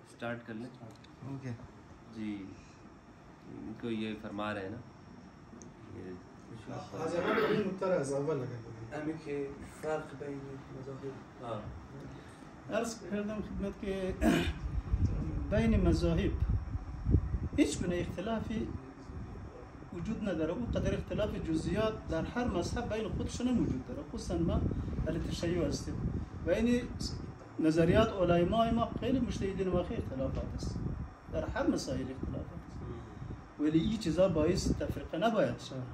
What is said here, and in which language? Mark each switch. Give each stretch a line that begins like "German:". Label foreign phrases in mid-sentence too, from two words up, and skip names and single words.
Hindi: स्टार्ट कर लें। ओके जी, इनको ये फरमा रहे हैं ना, ये
Persian: अर्ज کردم خدمت که بین مذاهب هیچ گونه اختلافی وجود نداره. اون قدر اختلاف جزئیات در هر مذهب بین خودشون وجود داره. خصوصا ما اهل تشیع هستیم و این نظریات علمای ما خیلی مجتهدین و خیلی اختلافات است، در هر مسائل اختلافات است، ولی این چیزا باعث تفرقه نباید شود.